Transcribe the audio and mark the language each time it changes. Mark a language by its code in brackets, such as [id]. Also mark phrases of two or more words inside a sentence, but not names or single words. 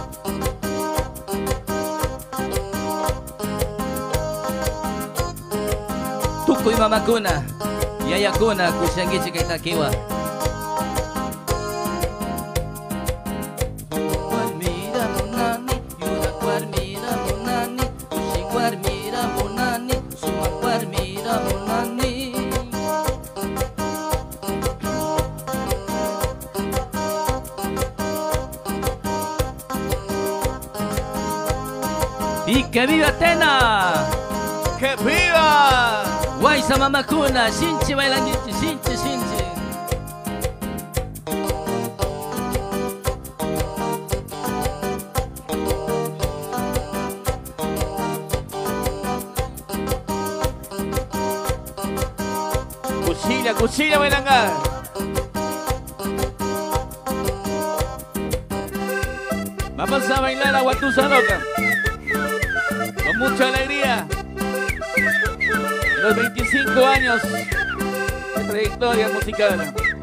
[qu] Tukuy mamakuna, yayakuna, kusyangichi kaitakiwa. Warmira munani, yura warmira munani, kushi warmira munani, suma warmira munani. [es] ¡Y que viva Tena! ¡Que viva! Guaysa mamakuna, shinchi bailangichi, shinchi. Cuchilla bailanga. Vamos a bailar a Huatusa Loca. Con mucha alegría. Los 25 años de trayectoria musical.